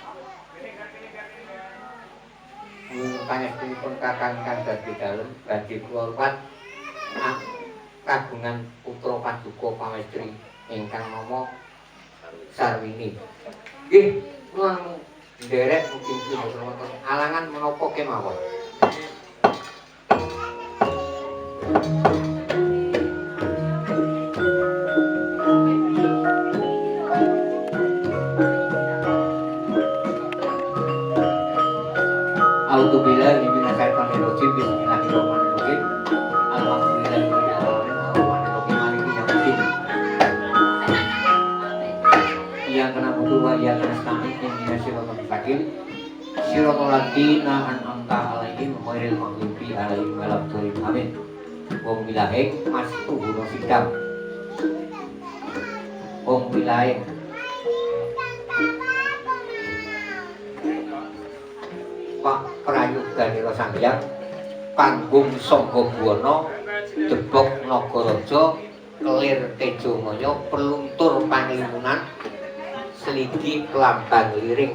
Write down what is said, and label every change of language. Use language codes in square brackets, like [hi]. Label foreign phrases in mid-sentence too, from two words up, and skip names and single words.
[jv] Pangestunipun kakang kang dadi dalem badhe kula ruwat kagungan putra paduka pamestri ingkang nama Sarwini. Nggih, kula nderek mugi-mugi wonten alangan menapa kemawon. [ar] أعوذ بالله من الشيطان الرجيم. بسم الله الرحمن الرحيم. الحمد لله رب العالمين الرحمن الرحيم مالك يوم الدين. إياك نعبد وإياك نستعين اهدنا الصراط المستقيم. صراط الذين أنعمت عليهم غير المغضوب عليهم ولا الضالين. Amin. [jv] Wong bilahing mastu guna sidang. Wong bilahing Pak Prayoganira Sanghyang Panggung Sangga Buwana Debok Nagaraja Kelir Tejomaya Peluntur Panglimunan Sligi Klambang Liring